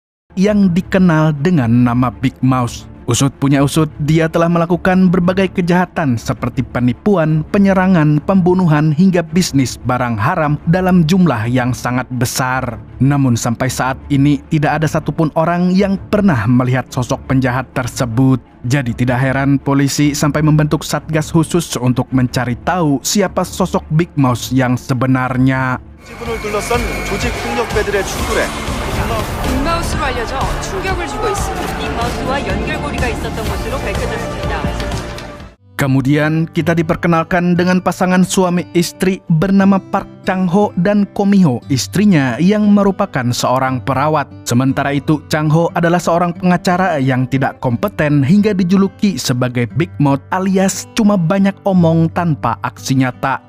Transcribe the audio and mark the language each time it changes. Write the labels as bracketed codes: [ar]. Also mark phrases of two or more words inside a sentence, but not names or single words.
[id] yang dikenal dengan nama Big Mouse. Usut punya usut, dia telah melakukan berbagai kejahatan seperti penipuan, penyerangan, pembunuhan, hingga bisnis barang haram dalam jumlah yang sangat besar. Namun sampai saat ini tidak ada satupun orang yang pernah melihat sosok penjahat tersebut. Jadi tidak heran polisi sampai membentuk satgas khusus untuk mencari tahu siapa sosok Big Mouse yang sebenarnya. [ko] 지분을 둘러싼 조직 폭력배들의 충돌에 빅마우스로 알려져 충격을 주고 있습니다. 빅마우스와 연결고리가 있었던 것으로 밝혀졌습니다. [id] Kemudian kita diperkenalkan dengan pasangan suami istri bernama Park Chang-ho dan Ko Mi-ho, istrinya yang merupakan seorang perawat. Sementara itu Chang-ho adalah seorang pengacara yang tidak kompeten hingga dijuluki sebagai Big Mouth alias cuma banyak omong tanpa aksi nyata.